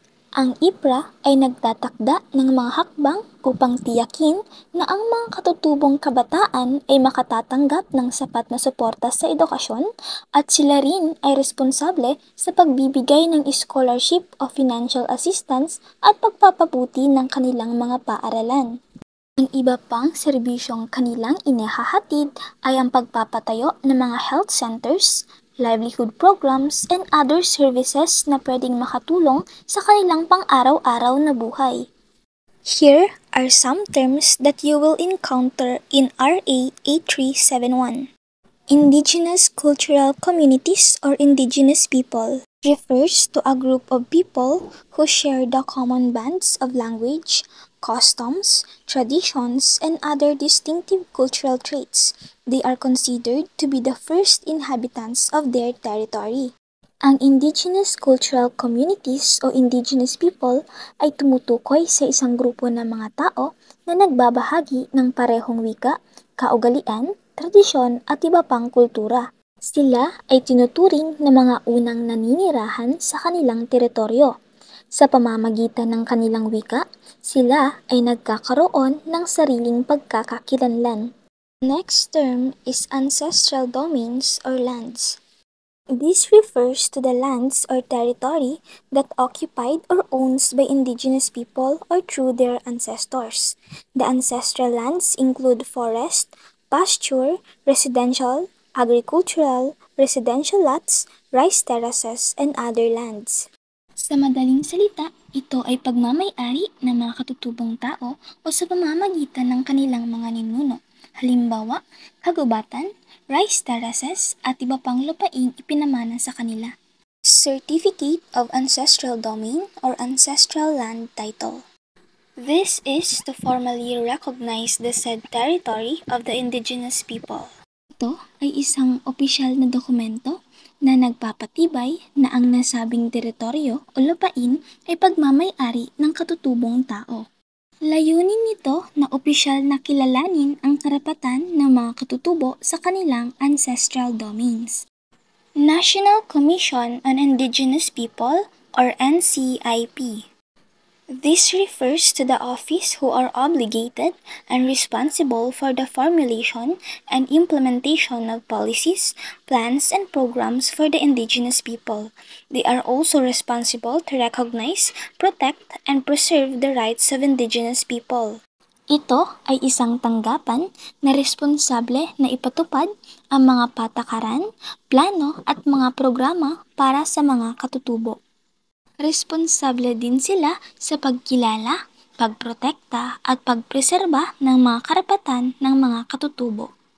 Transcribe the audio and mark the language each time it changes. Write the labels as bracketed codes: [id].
[tl] Ang IPRA ay nagtatakda ng mga hakbang upang tiyakin na ang mga katutubong kabataan ay makatatanggap ng sapat na suporta sa edukasyon at sila rin ay responsable sa pagbibigay ng scholarship o financial assistance at pagpapabuti ng kanilang mga paaralan. Ang iba pang serbisyong kanilang inihahatid ay ang pagpapatayo ng mga health centers, livelihood programs, and other services na pwedeng makatulong sa kanilang pang-araw-araw na buhay. [en] Here are some terms that you will encounter in RA 8371. Indigenous cultural communities or indigenous people refers to a group of people who share the common bands of language, customs, traditions, and other distinctive cultural traits. They are considered to be the first inhabitants of their territory. [tl] Ang indigenous cultural communities o indigenous people ay tumutukoy sa isang grupo ng mga tao na nagbabahagi ng parehong wika, kaugalian, tradisyon at iba pang kultura. Sila ay tinuturing na mga unang naninirahan sa kanilang teritoryo. Sa pamamagitan ng kanilang wika, sila ay nagkakaroon ng sariling pagkakakilanlan. [en] Next term is ancestral domains or lands. This refers to the lands or territory that occupied or owned by indigenous people or through their ancestors. The ancestral lands include forest, pasture, residential, agricultural, residential lots, rice terraces, and other lands. [tl] Sa madaling salita, ito ay pagmamay-ari ng mga katutubong tao o sa pamamagitan ng kanilang mga ninuno. Halimbawa, kagubatan, rice terraces at iba pang lupaing ipinamana sa kanila. [en] Certificate of Ancestral Domain or Ancestral Land Title. This is to formally recognize the said territory of the indigenous people. [tl] Ito ay isang opisyal na dokumento na nagpapatibay na ang nasabing teritoryo o lupain ay pagmamay-ari ng katutubong tao. Layunin nito na opisyal na kilalanin ang karapatan ng mga katutubo sa kanilang ancestral domains. [en] National Commission on Indigenous People or NCIP. This refers to the office who are obligated and responsible for the formulation and implementation of policies, plans, and programs for the indigenous people. They are also responsible to recognize, protect, and preserve the rights of indigenous people. [tl] Ito ay isang tanggapan na responsable na ipatupad ang mga patakaran, plano at mga programa para sa mga katutubo. Responsable din sila sa pagkilala, pagprotekta at pagpreserba ng mga karapatan ng mga katutubo.